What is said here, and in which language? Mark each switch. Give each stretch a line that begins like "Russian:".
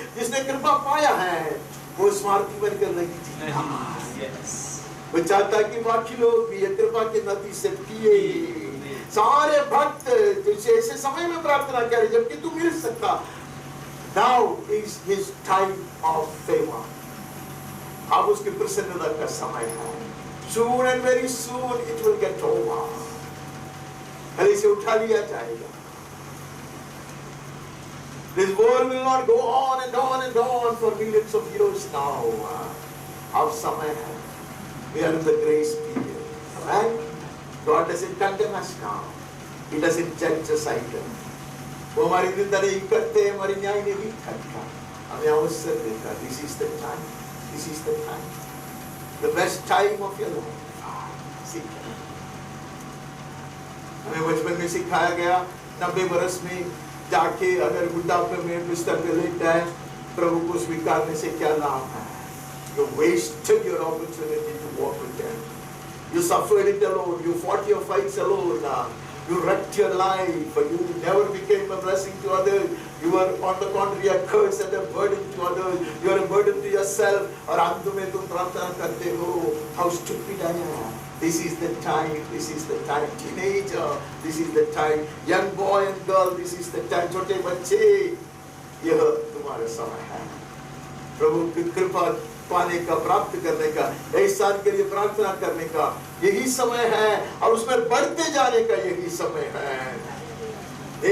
Hindi: जिसने कृपा पाया है वो स्वार्थी बनकर नहीं जीता, वो चाहता कि बाकी लोग भी ये कृपा की नदी से पिए। सारे भक्त तुझसे ऐसे समय में प्रार्थना करें जबकि तू मिल सकता।
English: Now is his time of favor.
Hindi: अब उसकी प्रसन्नता का समय है।
English: Soon and very soon it will get over.
Hindi: कल इसे उठा लिया जाएगा।
English: This world will not go on and on and on for millions of years now.
Hindi: अब समय है।
English: We are in the grace period. Right? God doesn't condemn us now. He doesn't judge us either.
Hindi: वो हमारी निंदा नहीं करते, हमारी न्याय नहीं करता, हमें अवसर देता।
English: This is the time. This is the time. The best time of your life.
Hindi: सीखना। हमें बचपन में सिखाया गया, 90 वर्ष में जाके अगर बुढ़ापे में बिस्तर पे लेट जाए, प्रभु को स्वीकारने से क्या लाभ है?
English: You wasted your opportunity to walk with them. You suffered it alone. You fought your fights alone. You wrecked your life. You never became a blessing to others. You were on the contrary a curse and a burden to others. You are a burden to yourself.
Hindi: और अंत में तुम प्रार्थना करते हो,
English: how stupid I am. This is the time. This is the time. Teenager. This is the time. Young boy and girl. This is the time.
Hindi: छोटे बच्चे, यह तुम्हारा समय है। प्रभु की कृपा पाने का, प्राप्त करने का, एहसान के लिए प्रार्थना करने का यही समय है और उसमें बढ़ते जाने का यही समय है।